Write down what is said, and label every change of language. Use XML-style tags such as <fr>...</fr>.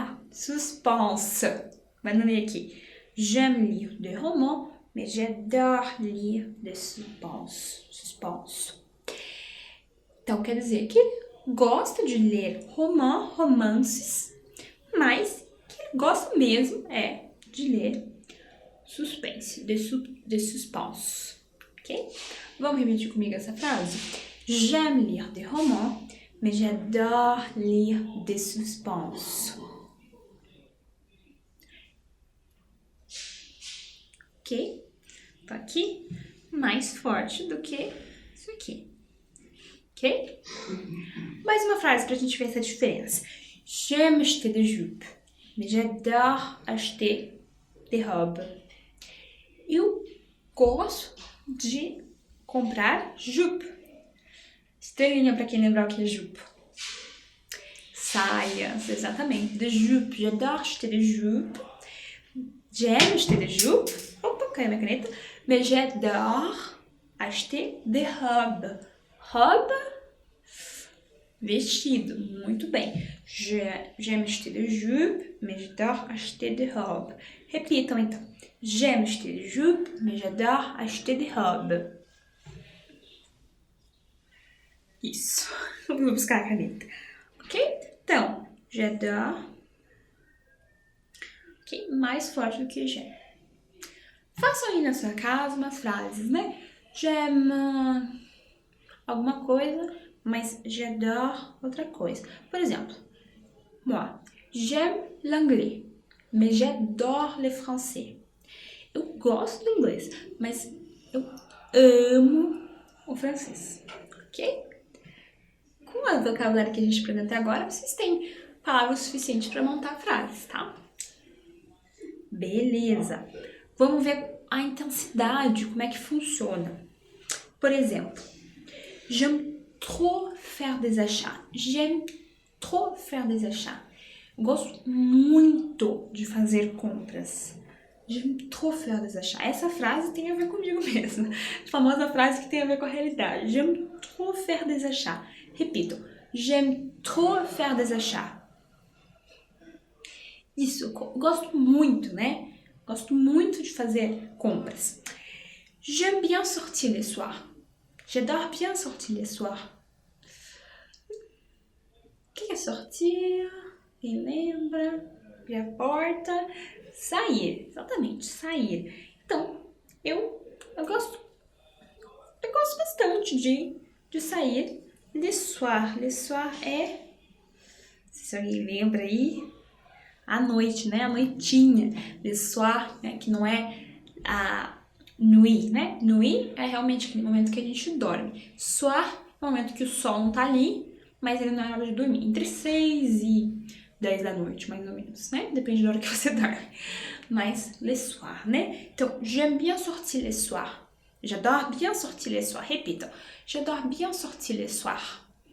<fr>Suspense.</fr> <pt>Abandonei aqui.</pt> <fr>J'aime lire des romans, mais j'adore lire des suspense.</fr> <pt>Então, quer dizer que ele gosta de ler romances, mas que ele gosta mesmo é de ler suspense, de suspense, ok? Vamos repetir comigo essa frase?</pt> <fr>J'aime lire des romans, mais j'adore lire des suspense. Ok?</fr> <pt>Tá aqui mais forte do que isso aqui. Ok? Mais uma frase pra gente ver essa diferença.</pt> <fr>J'aime acheter des jupes, mais j'adore acheter des robes.</fr> <pt>Eu gosto de comprar jupe. Estrelinha para quem lembrar o que é jupe. Saias, exatamente. De jupe.</pt> <fr>J'adore acheter des jupes. J'aime acheter des jupes.</fr> <pt>Opa, caiu minha caneta.</pt> <fr>Mais j'adore acheter des robes.</fr> <pt>Robe, vestido. Muito bem.</pt> <fr>J'aime acheter des jupes, mais j'adore acheter des robes.</fr> <pt>Repitam então.</pt> <fr>J'aime acheter des jupes, mais j'adore acheter des robes.</fr> <pt>Isso. Vou buscar a caneta. Ok? Então, j'adore. Ok? Mais forte do que j'aime. Façam aí na sua casa umas frases, né? J'aime alguma coisa, mas j'adore outra coisa. Por exemplo,</pt> <fr>moi, j'aime l'anglais, mais j'adore le français.</fr> <pt>Eu gosto do inglês, mas eu amo o francês, ok? Com o vocabulário que a gente aprendeu até agora, vocês têm palavras suficientes para montar frases, tá? Beleza. Vamos ver a intensidade, como é que funciona. Por exemplo,</pt> <fr>j'aime trop faire des achats. J'aime trop faire des achats.</fr> <pt>Eu gosto muito de fazer compras.</pt> <fr>J'aime trop faire des achats.</fr> <pt>Essa frase tem a ver comigo mesma. A famosa frase que tem a ver com a realidade.</pt> <fr>J'aime trop faire des achats. Repito. J'aime trop faire des achats.</fr> <pt>Isso, eu gosto muito, né? Gosto muito de fazer compras.</pt> <fr>J'aime bien sortir le soir. J'adore bien sortir le soir.</fr> <pt>O que é sortir? Quem lembra? Abrir a porta. Sair. Exatamente, sair. Então, eu gosto bastante de sair.</pt> <fr>Le soir.</fr> <pt>Le soir é... Não sei se alguém lembra aí. À noite, né? À noitinha.</pt> <fr>Le soir,</fr> <pt>né? Que não é a nuit, né? Nuit é realmente aquele momento que a gente dorme. Soir é o momento que o sol não tá ali, mas ele não é hora de dormir. Entre 6 e 10 da noite, mais ou menos, né? Depende da hora que você dorme. Mas</pt> <fr>le soir,</fr> <pt>né?</pt> <fr>Então, j'aime bien sortir le soir. J'adore bien sortir le soir. Repitam. J'adore bien sortir le soir.</fr>